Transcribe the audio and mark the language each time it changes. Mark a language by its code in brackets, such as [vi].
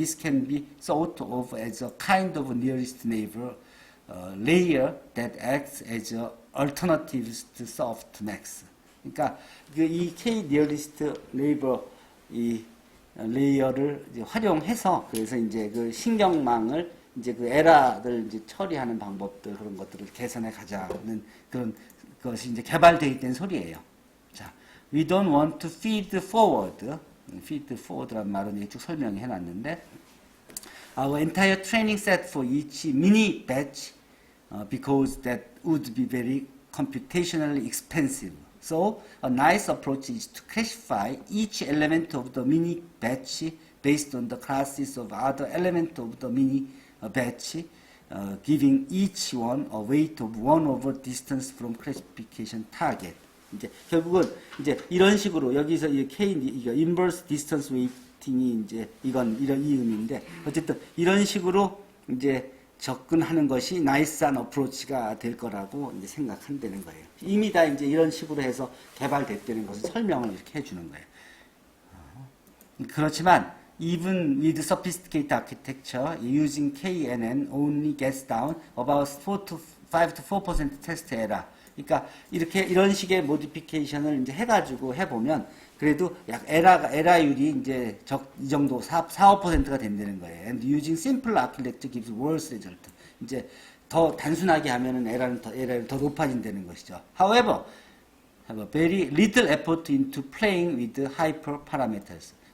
[en] This can be thought of as a kind of nearest neighbor layer that acts as a alternative to softmax. [ko] 그러니까 이 K nearest neighbor 이 레이어를 이제 활용해서 그래서 이제 그 신경망을 이제 그 에러를 이제 처리하는 방법들 그런 것들을 개선해 가자는 그런 것이 이제 개발되어 있다는 소리예요. 자, [en] we don't want to feed forward. [ko] feed forward라는 말은 쭉 설명해 놨는데 [en] our entire training set for each mini batch because that would be very computationally expensive. So a nice approach is to classify each element of the mini batch based on the classes of other element of the mini batch, giving each one a weight of 1 over distance from classification target. [ko] 이제 결국은 이제 이런 식으로 여기서 이 K 이거 inverse distance weighting이 이제 이런 이 의미인데 어쨌든 이런 식으로 이제 접근하는 것이 나이스한 어프로치가 될 거라고 이제 생각한다는 거예요. 이미 다 이제 이런 식으로 해서 개발됐다는 것을 설명을 이렇게 해주는 거예요. 그렇지만 [en] even with sophisticated architecture, using KNN only gets down about 5 to 4% test error. [ko] 그러니까 이런 식의 모디피케이션을 이제 해가지고 해보면 그래도 약 에러율이 이제 이 정도 4~5%가 된다는 거예요. [en] And using simple architecture gives worse result. [ko] 이제 더 단순하게 하면은 에러율이 더 높아진다는 것이죠. [en] However, have a very little effort into playing with hyper parameters.